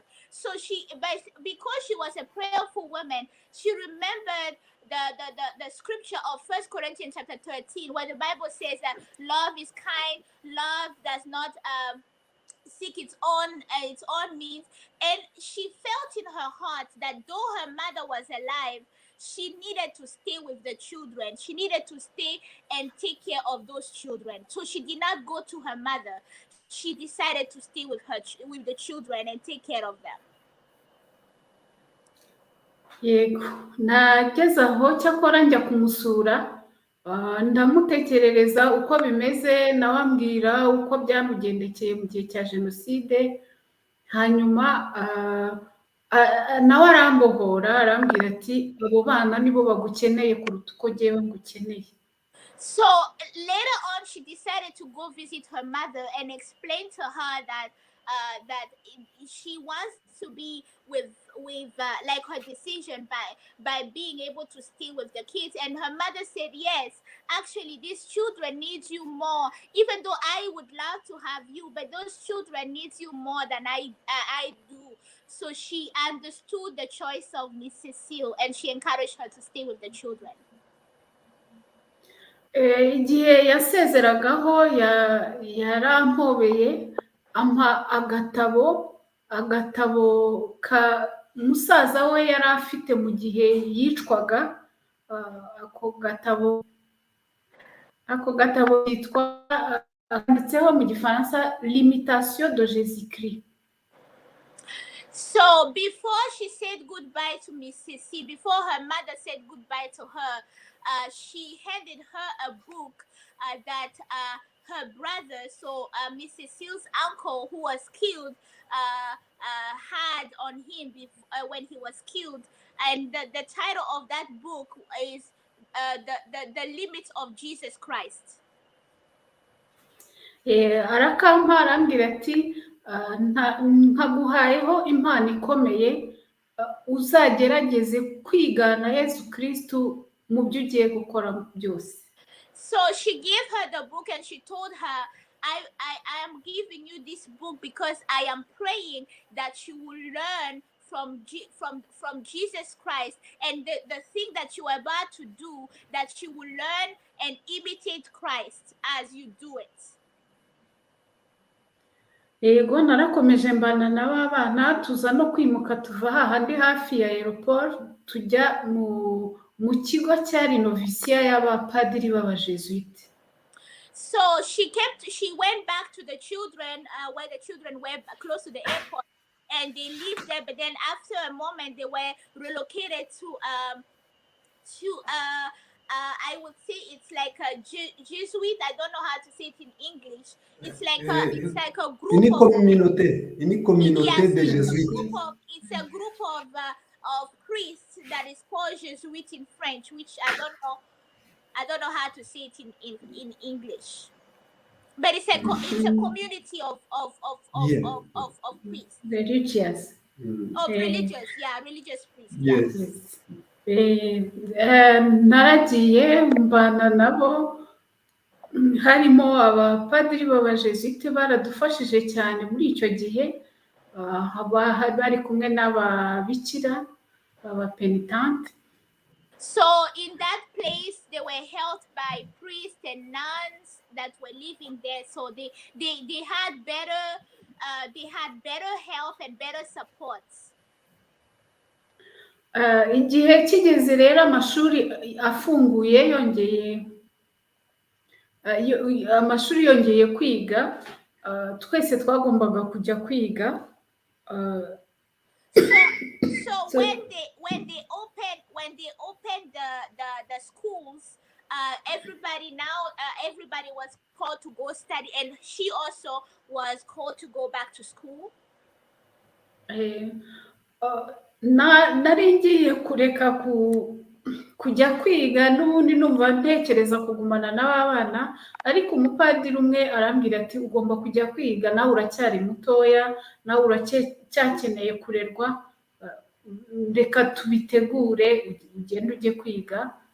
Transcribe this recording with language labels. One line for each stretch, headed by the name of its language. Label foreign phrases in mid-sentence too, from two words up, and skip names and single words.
English: So because she was a prayerful woman, she remembered the scripture of 1 Corinthians chapter 13, where the Bible says that love is kind, love does not seek its own means, and she felt in her heart that though her mother was alive, she needed to stay with the children. She needed to stay and take care of those children. So she did not go to her mother. She decided to stay with the children and take care of them.
Kinyarwanda: Yego, nageze aho cyakora njya kumusura, ndamutekerereza uko bimeze, nawe ambwira uko byamugendekeye mu gihe cya Genocide. Hanyuma nawe arambohora, arambwira ati abo bana nibo bagukeneye kuruta uko jyewe ngukeneye.
English: So later on, she decided to go visit her mother and explain to her that she wants to be with like her decision by being able to stay with the kids. And her mother said, yes, actually these children need you more, even though I would love to have you, but those children need you more than I do. So she understood the choice of Ms Cécile, and she encouraged her to stay with the children.
Kinyarwanda: Igihe yasezeragaho yarampobeye, ampa agatabo ka musaza we yari afite mu gihe yicwaga. Ako gatabo yitwa, handitseho mu Gifaransa L'imitation de Jésus-Christ.
English: So before she said goodbye to Ms Cécile, before her mother said goodbye to her, she handed her a book that her brother, so Ms Cécile's uncle, who was killed, had on him when he was killed. And the title of that book is the Limits of Jesus Christ.
Kinyarwanda: Arakampa, arambwira ati nkaguhayeho impano ikomeye, uzagerageze kwigana Yesu Kristo mu byo ugiye gukora byose.
English: So she gave her the book, and she told her, I am giving you this book because I am praying that you will learn from Jesus Christ, and the thing that you are about to do, that you will learn and imitate Christ as you do it.
Kinyarwanda: yego narakomeje mbana n'aba bana tuza no kwimuka tuva hahandi hafi ya aeroport tujya mu kigo cyari novisiya y'abapadiri b'abajesuite.
English: So she went back to the children where the children were close to the airport, and they lived there. But then after a moment, they were relocated to I would say it's like a Jesuit. I don't know how to say it in English. It's like a group
French: Une
English: of
French: communauté, une communauté
English: yes,
French: de
English: it's
French: jésuites.
English: a group of priests that is called Jesuit in French, which I don't know how to say it in English. But it's a community Yeah. of priests. Religious. Of religious, yeah, religious priests. Yes.
Kinyarwanda: Naragiye mbana nabo, harimo abapadiri b'abajesuite baradufashije cyane muri icyo gihe, bari kumwe n'ababikira b'abapenitente.
English: So in that place, they were held by priests and nuns that were living there. So they had better health and better supports.
Kinyarwanda: Igihe kigeze rero amashuri afunguye amashuri yongeye kwiga, twese twagombaga kujya kwiga.
English: So when they opened the schools, everybody was called to go study, and she also was called to go back to school.
Kinyarwanda: Nari ngiye kureka kujya kwiga n'ubundi numva ntekereza kugumana n'abana, ariko umupadiri umwe arambwira ati ugomba kujya kwiga, nawe uracyari mutoya, nawe uracyakeneye kurerwa, reka tubitegure ugende ujye kwiga.